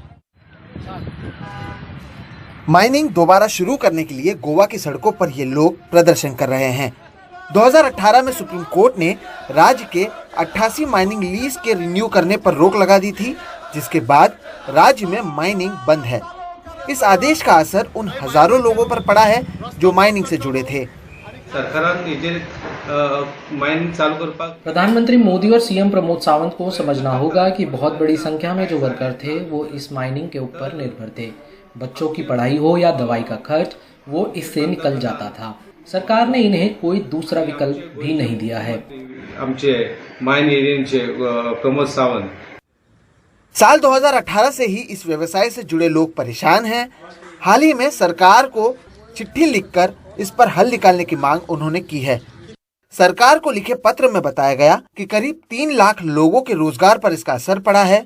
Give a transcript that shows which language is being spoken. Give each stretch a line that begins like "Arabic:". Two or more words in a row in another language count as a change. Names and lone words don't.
Hindi: माइनिंग दोबारा शुरू करने के लिए गोवा की सड़कों पर ये लोग प्रदर्शन कर रहे हैं। 2018 में सुप्रीम कोर्ट ने राज्य के 88
English: mining lease
Hindi: के रिन्यू करने पर रोक लगा दी थी, जिसके बाद राज्य में माइनिंग बंद है। इस आदेश का असर उन हजारों लोगों पर पड़ा है जो माइनिंग से जुड़े थे।
Konkani: सरकारान हेजेर मायन चालू करपाक।
Hindi: प्रधानमंत्री मोदी और सीएम प्रमोद सावंत को समझना होगा कि बहुत बड़ी संख्या में जो वर्कर थे वो इस माइनिंग के ऊपर निर्भर थे। बच्चों की पढ़ाई हो या दवाई का खर्च, वो इससे निकल जाता था। सरकार ने इन्हें कोई दूसरा विकल्प भी नहीं दिया है।
Konkani: आमचे मायन एरियनचे प्रमोद सावंत।
Hindi: साल 2018 से ही इस व्यवसाय से जुड़े लोग परेशान हैं। हाल ही में सरकार को चिट्ठी लिखकर इस पर हल निकालने की मांग उन्होंने की है। सरकार को लिखे पत्र में बताया गया कि करीब 3 लाख लोगों के रोजगार पर इसका असर पड़ा है।